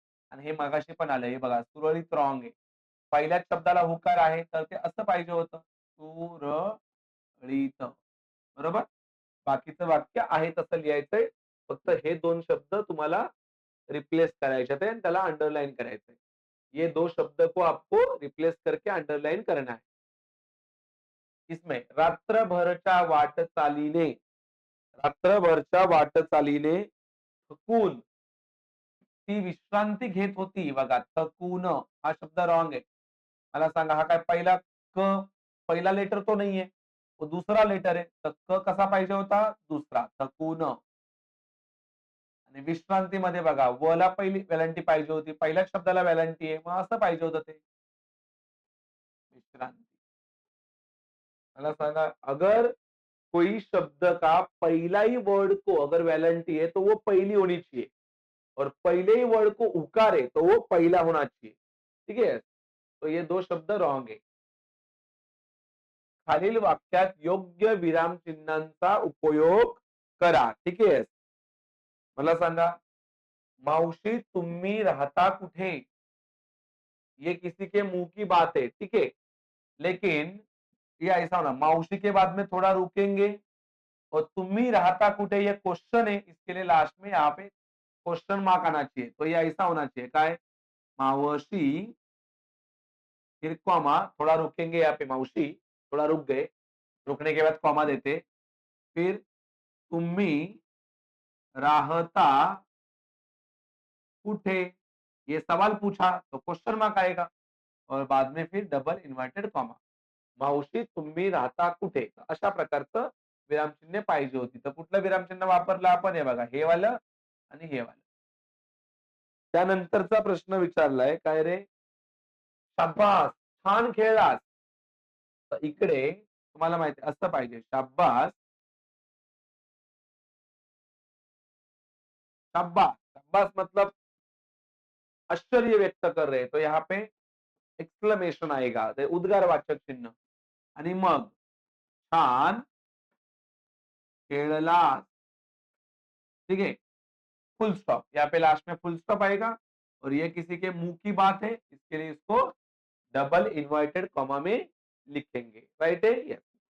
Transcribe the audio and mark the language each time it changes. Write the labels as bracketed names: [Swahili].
[Marathi] आणि हे मगाशी पण आलं. हे बघा सुरळीत रॉंग आहे. पहिल्याच शब्दाला हुकार आहे तर ते असं पाहिजे होतं. सुरळीत. बरोबर? बाकीचं वाक्य आहे तसं लिहायचंय. फक्त हे 2 शब्द तुम्हाला रिप्लेस करायचे थे आणि त्याला अंडरलाइन करायचंय. [Hindi] ये 2 शब्द को आपको रिप्लेस करके अंडरलाइन करना है. [Marathi] इसमें रात्रभरच्या वाटचालीने रात्रभरच्या वाटचालीने थकून ती विश्रांती घेत होती. बघा थकून हा शब्द रॉंग आहे. मला सांगा हा काय पहिला लेटर तो नाहीये. तो दुसरा लेटर आहे. तर कसा पाहिजे होता? दुसरा. थकून. आणि विश्रांतीमध्ये बघा ला पहिली वेलांटी पाहिजे होती. पहिल्याच शब्दाला वेलांटी आहे. मग असं पाहिजे होतं ते. विश्रांती. मला सांगा [Hindi] अगर कोई शब्द का पहला ही वर्ड को अगर वेलेंटी है तो वो पहली होनी चाहिए और पहले ही वर्ड को उकार है तो वो पहला होना चाहिए. ठीक है. तो ये 2 शब्द रॉन्ग है. [Marathi] खालील वाक्यात योग्य विरामचिन्हांचा उपयोग करा. ठीक आहे. मला सांगा मावशी तुम्ही राहता कुठे? [Hindi] ये किसी के मुंह की बात है. ठीक है. लेकिन ये ऐसा होना मावशी के बाद में थोड़ा रुकेंगे और [Marathi] तुम्ही राहता कुठे [Hindi] ये क्वेश्चन है. इसके लिए लास्ट में यहाँ पे क्वेश्चन मार्क आना चाहिए. तो ये ऐसा होना चाहिए. काय? मावशी फिर कॉमा थोड़ा रुकेंगे यहाँ पे मावशी थोड़ा रुक गए. रुकने के बाद कॉमा देते. फिर [Marathi] तुम्ही राहता कुठे? [Hindi] ये सवाल पूछा तो क्वेश्चन मार्क आएगा और बाद में फिर डबल इन्व्हर्टेड कॉमा. [Marathi] मावशी तुम्ही राहता कुठे? अशा प्रकारचं विरामचिन्ह पाहिजे होती. तर कुठलं विरामचिन्ह वापरलं आपण? हे बघा हे वालं आणि हे वालं. त्यानंतरचा प्रश्न विचारलाय काय रे? शाब्बास छान खेळलास. तर इकडे तुम्हाला माहिती असं पाहिजे शाब्बास शाब्बास. शाब्बास मतलब [Hindi] आश्चर्य व्यक्त कर रहे हैं, तो यहाँ पे एक्सक्लेमेशन आएगा, [Marathi] ते उद्गारवाचक चिन्ह. आणि मग छान खेळलास. [Hindi] ठीक है, फुल स्टॉप. यहाँ पे लास्ट में फुल स्टॉप आएगा और ये किसी के मुंह की बात है, इसके लिए इसको डबल इन्वर्टेड कॉमा में लिखेंगे. राइट है? यस.